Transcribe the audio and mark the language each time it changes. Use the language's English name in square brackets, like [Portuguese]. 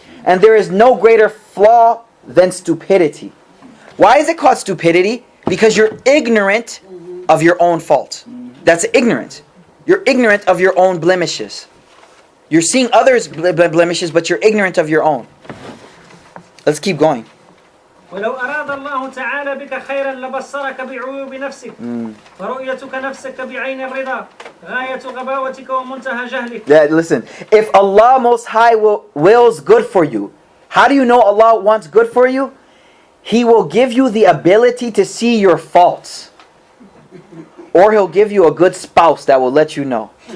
[English] And there is no greater flaw than stupidity. Why is it called stupidity? Because you're ignorant of your own fault. That's ignorant. You're ignorant of your own blemishes. You're seeing others' blemishes, but you're ignorant of your own. Let's keep going. [Arabic] ولو أراد الله تعالى بك خيرا لبصرك بعيوب نفسك ورؤيتك نفسك بعين الرضا غاية غباوتك ومنتهى جهلك. [English] Yeah, listen. If Allah Most High wills good for you, how do you know Allah wants good for you? He will give you the ability to see your faults. Or He'll give you a good spouse that will let you know.